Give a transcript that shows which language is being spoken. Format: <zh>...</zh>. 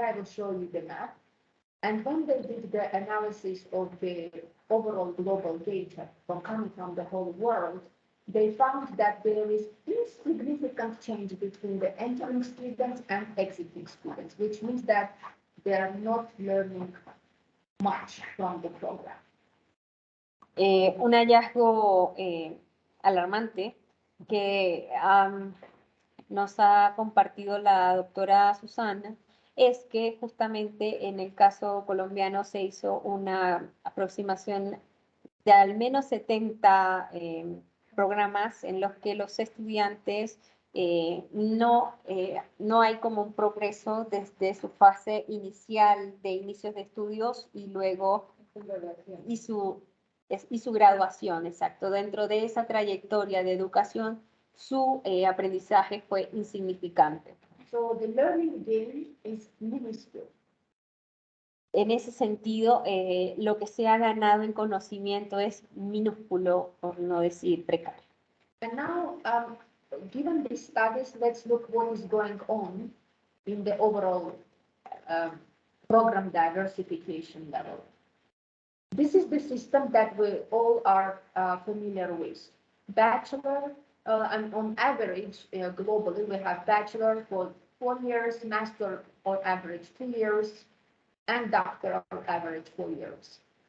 <en>I will show you the map. And when they did the analysis of the overall global data coming from the whole world, they found that there is insignificant change between the entering students and exiting students, which means that they are not learning much from the program.</en> <es>Un hallazgo alarmante que nos ha compartido la doctora Susana es que justamente en el caso colombiano se hizo una aproximación de al menos 70 programas en los que los estudiantes no hay como un progreso desde su fase inicial de inicios de estudios y luego y su graduación, exacto. Dentro de esa trayectoria de educación, su aprendizaje fue insignificante.</es> <en>So the learning gain is minuscule.</en> <es>En ese sentido, lo que se ha ganado en conocimiento es minúsculo, por no decir precario.</es> <en>And now, given these studies, let's look what is going on in the overall program diversification level. This is the system that we all are familiar with. Bachelor, and on average, globally, we have bachelor for 4 years, master on average 2 years, and doctor on average 4 years.</en>